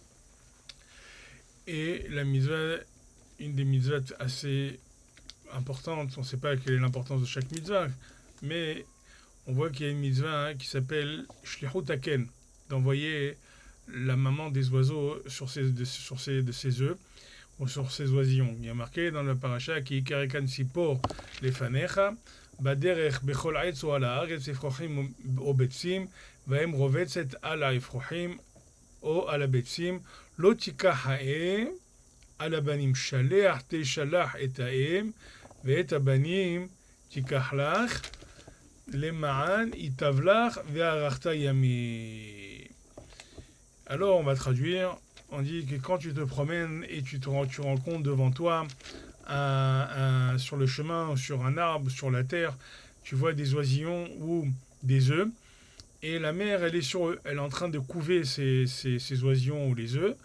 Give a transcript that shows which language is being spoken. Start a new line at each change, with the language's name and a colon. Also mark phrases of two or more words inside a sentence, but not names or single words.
French: Et la mitzvah, une des mitzvot assez importantes, on ne sait pas quelle est l'importance de chaque mitzvah, mais on voit qu'il y a une mitzvah qui s'appelle
Hebrew: שליחות הקן,
French: d'envoyer la maman des oiseaux de ses œufs, ou sur ses oisillons. Il y a marqué dans le paracha qui
Hebrew: כי יקרא קן ציפור לפניך, בדרך בכל עץ או על הארץ אפרוחים או ביצים והם רובצת על האפרוחים או על הביצים לא תיקח האם על הבנים שלח תשלח את האם ואת הבנים תיקח לך למען ייטב לך וארכת ימים.
French: Alors on va traduire, on dit que quand tu te promènes et tu rencontres devant toi sur le chemin, sur un arbre, sur la terre, tu vois des oisillons ou des œufs, et la mère, elle est en train de couver ces oisillons ou les œufs.